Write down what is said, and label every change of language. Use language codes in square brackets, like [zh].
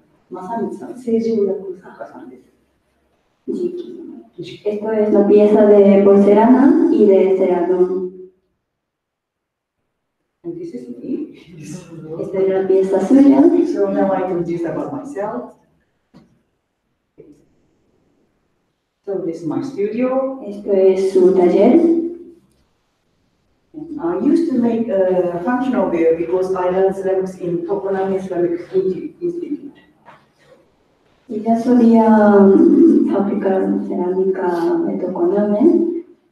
[ja] Masamichi-san, seijiを焼く作家さんです。 [es] Esto es la pieza de porcelana y de ceradón. [en] And this is me. [es] Esta es la pieza suya. [en] So now I introduce about myself. So this is my studio. [es] Esto es su taller. [en] And I used to make functional wear because I learned ceramics in Tokoname Ceramic Institute. [es] Y ya solía fabricar cerámica de Tokoname.